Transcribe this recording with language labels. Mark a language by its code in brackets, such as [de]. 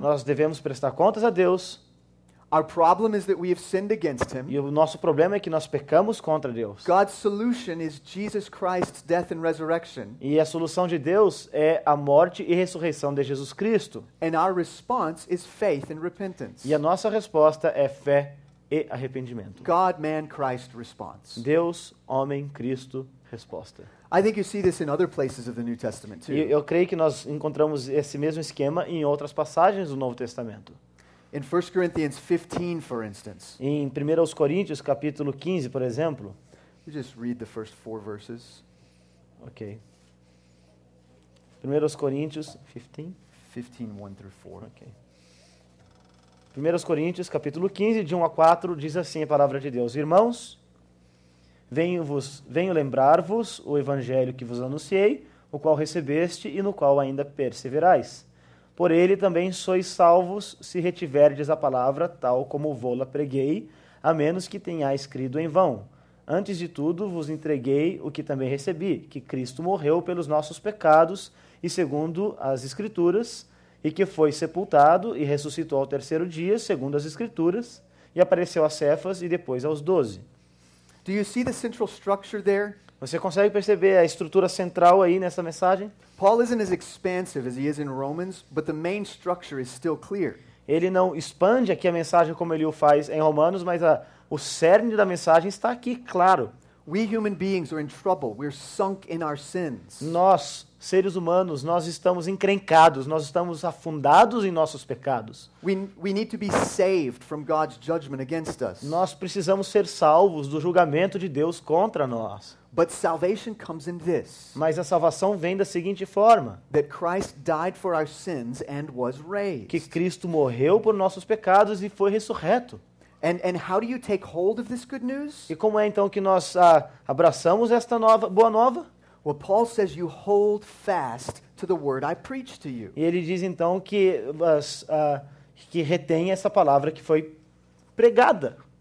[pt] Nós devemos prestar contas a Deus, [en] Our problem is that we have sinned against him. [pt] e o nosso problema é que nós pecamos contra Deus. [en] God's solution is Jesus Christ's death and resurrection. [pt] E a solução de Deus é a morte e ressurreição de Jesus Cristo. [en] And our response is faith and repentance. [pt] E a nossa resposta é fé e arrependimento. [en] God, man, Christ response. [pt] Deus, homem, Cristo, resposta. [en] I think you see this in other places of the New Testament too. [pt] E eu creio que nós encontramos esse mesmo esquema em outras passagens do Novo Testamento. [en] In 1 Corinthians 15, for instance, [pt] Em 1 Coríntios, capítulo 15, por exemplo. [en] you just read the first 4 verses. [pt] Ok. 1 Coríntios 15. [en] 15, 1 through 4. Ok. [pt] 1 Coríntios, capítulo 15, de 1 a 4, diz assim a palavra de Deus. Irmãos, venho lembrar-vos o evangelho que vos anunciei, o qual recebeste e no qual ainda perseverais. Por ele também sois salvos, se retiverdes a palavra, tal como vô-la preguei, a menos que tenhais crido em vão. Antes de tudo, vos entreguei o que também recebi, que Cristo morreu pelos nossos pecados, e segundo as Escrituras, e que foi sepultado e ressuscitou ao terceiro dia, segundo as Escrituras, e apareceu a Cefas e depois aos 12. [en] Do you see the central structure there? [pt] Você consegue perceber a estrutura central aí nessa mensagem? [en] Paul isn't as expansive as he is in Romans, but the main structure is still clear. [pt] Ele não expande aqui a mensagem como ele o faz em Romanos, mas o cerne da mensagem está aqui, claro. [en] We human beings are in trouble. We're sunk in our sins. [pt] Nós, seres humanos, nós estamos encrencados, nós estamos afundados em nossos pecados. [en] We need to be saved from God's judgment against us. [pt] Nós precisamos ser salvos do julgamento de Deus contra nós. [en] But salvation comes in this, [pt] Mas a salvação vem da seguinte forma: [en] that Christ died for our sins and was [pt] que [en] raised. [pt] Cristo morreu por nossos pecados e foi ressurreto. [en] And how do you take hold of this good news? [pt] E como é então que nós abraçamos esta boa nova? [en] Well, Paul says you hold fast to the word I preached to you. [pt] E ele diz então que retém essa palavra que foi pregada,